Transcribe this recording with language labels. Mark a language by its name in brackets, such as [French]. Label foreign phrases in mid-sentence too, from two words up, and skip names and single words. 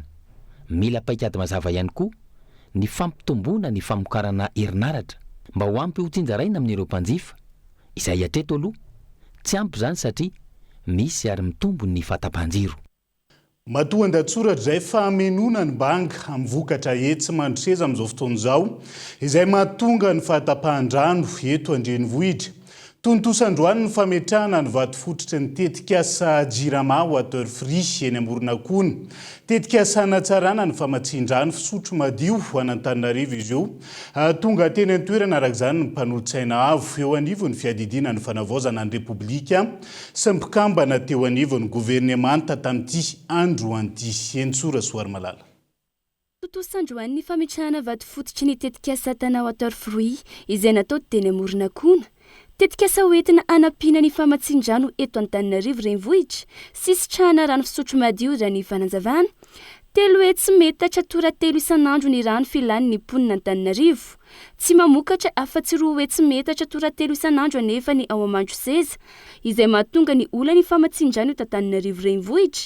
[Malagasy] Mila paikady mazava ihany koa ny fampitomboana ny famokarana herinaratra mba ho ampy ho tsinjaraina amin'ireo mpanjifa izay hatreto aloha tsy ampy izany satria misy ary mitombo ny fahatapahan-jiro. Matoan-datsoratra izay fahamenona ny banga amin'ny vokatra hetsy mandroseza amin'izao fotoana izao izay mahatonga ny fahatapahan-drano eto an-drenivohitra. Tontosan-droany ny fametrahana ny vato fototry ny tetikasa jirama [English] water free [Malagasy] eny Amoronakony. Tetikasa natsarana ny famatsin-drano fisotro madio ho an'Antananarivo izy io. Tonga teny an-toerana araka izany ny mpanolo-tsaina avo eo anivon'ny fiadidina ny fanavaozana ny Repoblika sy mpikambana teo anivon'ny governemanta tamin'ity andro anty. Entsora Soary Malala. Tontosan-droany ny fametrahana vato fototry ny tetikasa tana [English] water free [Malagasy] izay natao teny Amoronakony. Tetikasa hoentina anampiana ny famatsin-drano eto Antananarivo renivohitra sy sitrahana rano fisotro madio raha ny fanazavana. 3 hetsy metatra tora 3 isan'andro ny rano filan'ny mponina Antananarivo. Tsy mamokatra afa-tsy 2 hetsy metatra tora 3 isan'andro anefa ny ao Amandroseza izay mahatonga ny olany famatsin-drano eto Antananarivo renivohitra.